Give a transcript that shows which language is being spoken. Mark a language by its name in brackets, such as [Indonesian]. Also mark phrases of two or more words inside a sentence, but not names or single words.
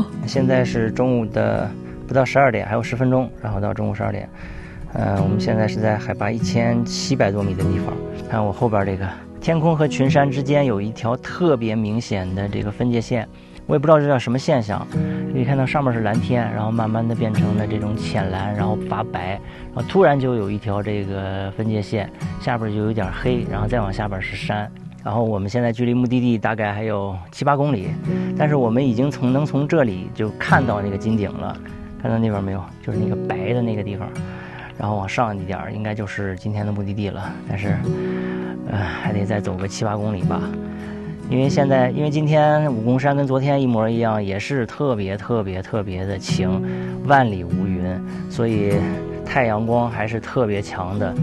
[Chinese] 現在是中午的不到12點，還有10分鐘，然後到中午12點。我們現在是在海拔1700多米的地方。看我後邊這個天空和群山之間有一条特別明显的这個分界線，我也不知道這叫什麼現象。可以看到上面是藍天，然後慢慢的變成了這種淺藍，然後發白，然後突然就有一條這個分界線，下邊就有點黑，然後再往下邊是山。然後我們現在距離目的地大概還有7、8公里，但是我們已經能從這裡就看到那個金頂了，看到那邊沒有？就是那個白的那個地方。然後往上一點應該就是今天的目的地了，但是還得再走個7、8公里吧。因為今天武功山跟昨天一模一樣，也是特別的晴，萬里無雲，所以太陽光還是特別強的。